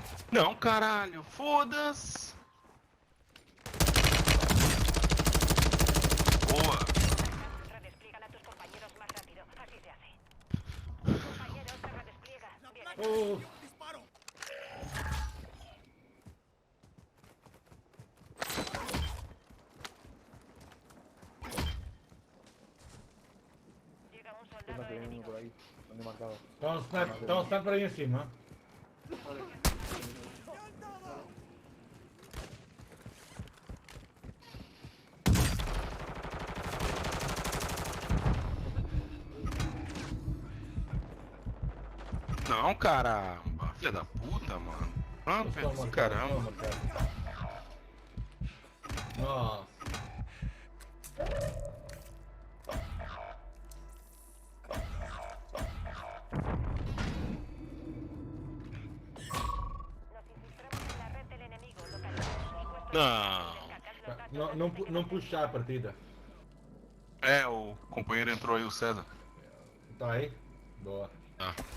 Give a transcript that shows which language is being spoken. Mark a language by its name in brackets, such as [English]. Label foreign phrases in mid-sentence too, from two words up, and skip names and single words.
[Portuguese] Não, caralho, foda-se. Boa. [Spanish] Redespliegan a tus compañeros más rápido. Así se hace. Compañero, se redespliega. Bien hecho. Oh, ¡Disparo! Llega un soldado enemigo. [Portuguese] Estão um sniper aí em cima. Não, caramba. Filha da puta, mano. Ah, Toma, caramba. toma, cara. Nossa. [Spanish] Nos infiltramos en la red del enemigo. Localizamos sus puestos. [Portuguese] Não. [Spanish] Descargad los datos [Portuguese] Não, [Spanish] antes [Portuguese] não, [Spanish] de que [Portuguese] não [Spanish] nos [Portuguese] puxar a partida. É, o companheiro entrou aí, o César. Tá aí? Boa. Ah.